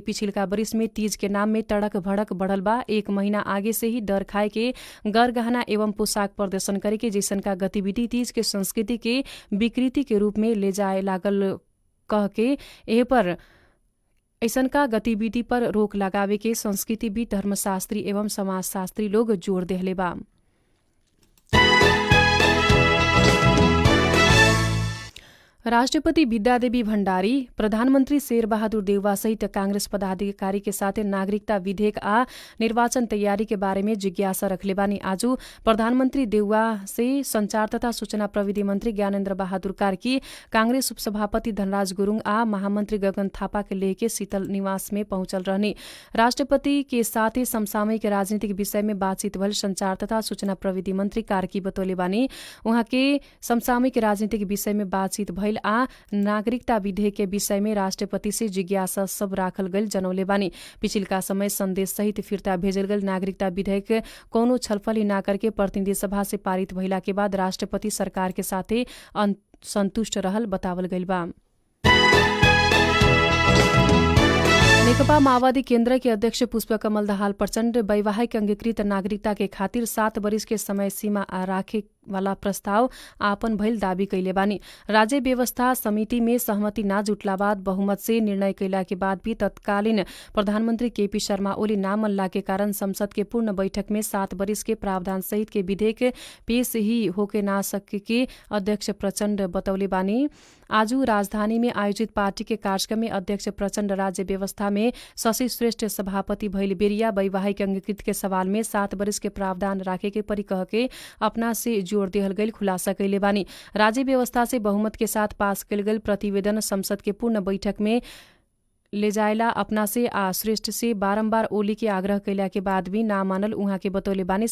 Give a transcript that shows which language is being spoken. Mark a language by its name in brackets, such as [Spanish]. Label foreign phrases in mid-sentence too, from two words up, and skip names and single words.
[Bhojpuri] पिछिलका बरिस में तीज के नाम में तड़क भड़क बढ़ल बा। 1 महीना आगे से ही डर खाए के गरगहना एवं पोशाक प्रदर्शन करे के जैसन का गतिविधि तीज के संस्कृति के विकृति के रूप में ले जाए लागल कह के एह पर ऐसन का गतिविधि पर रोक लगावे के संस्कृतिविद, धर्मशास्त्री एवं समाजशास्त्री लोग जोड़ देहले बा। राष्ट्रपति विद्यादेवी भण्डारी, प्रधानमन्त्री शेरबहादुर देउवा सहित कांग्रेस पदाधिकारी के साथे नागरिकता विधेयक आ निर्वाचन तैयारी के बारे में जिज्ञासा रखले बानी। आज प्रधानमन्त्री देउवा से संचार तथा सूचना प्रविधि मन्त्री ज्ञानेन्द्र बहादुर कार्की, कांग्रेस उपसभापति धनराज गुरुङ आ महामन्त्री गगन थापा के लेके शीतल निवास में पहुंचल रहने। राष्ट्रपति के साथे समसामयिक राजनीतिक विषय में बातचीत भल संचार तथा सूचना प्रविधि मन्त्री कार्की बतौले बानी। उहाँ के समसामयिक राजनीतिक विषय में बातचीत भइल आ नागरिकता विधेयक के विषय में राष्ट्रपति से जिज्ञासा सब राखल गइल जनौले बानी। पिछिलका समय संदेश सहित फिर्ता भेजल गइल नागरिकता विधेयक कौनो छलफल ना करके प्रतिनिधि सभा से पारित भइला के बाद राष्ट्रपति सरकार के साथे संतुष्ट रहल बतावल गइल बा। नेकपा माओवादी केन्द्र के अध्यक्ष पुष्पकमल दाहाल प्रचण्ड वैवाहिक अंगीकृत नागरिकता के खातिर 7 वर्ष के समय सीमा राखे वाला प्रस्ताव आपन भइल दावी कैले बानी। राज्य व्यवस्था समिति में सहमति ना जुटला बाद बहुमत से निर्णय कैला के बाद भी तत्कालीन प्रधानमन्त्री केपी शर्मा ओली नाम मल्ला के कारण संसद के पूर्ण बैठक में 7 वर्ष के प्रावधान सहित के विधेयक पेश ही होके ना सके के अध्यक्ष प्रचण्ड बतौले बानी। आज राजधानी में आयोजित पार्टी के कार्यक्रम में अध्यक्ष प्रचण्ड राज्य व्यवस्था में शशि श्रेष्ठ सभापति भइल बेरिया वैवाहिक अंगीकृत के सवाल में 7 वर्ष के प्रावधान राखे के परि कह के अपना से जोड़ देहल गइल खुलासा कैले बानी। राज्य व्यवस्था से बहुमत के साथ पास कैल गइल प्रतिवेदन संसद के पूर्ण बैठक में ले जायला अपना से आ श्रेष्ठ से बारम्बार ओली के आग्रह कैला के बाद भी ना मानल उहाँ के बतौले बानी।